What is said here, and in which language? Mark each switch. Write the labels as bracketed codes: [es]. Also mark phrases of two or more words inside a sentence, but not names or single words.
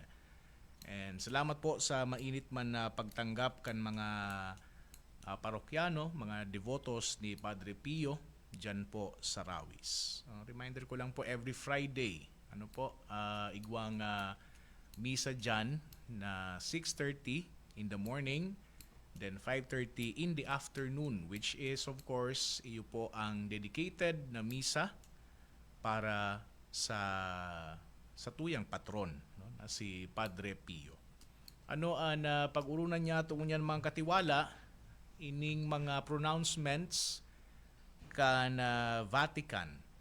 [bik] And salamat po sa mainit man na pagtanggap kan mga parokyano, mga devotos ni Padre Pio dyan po sa Rawis. [tl] Reminder ko lang po, [en] every Friday, [bik] igwang misa dyan na [en] 6:30 in the morning, then 5:30 in the afternoon, which is of course, [bik] iyo po ang dedicated na misa para sa tuyang patron, no, na si Padre Pio. Pag-urunan niya tungo mga katiwala, ining mga pronouncements kan Vatican.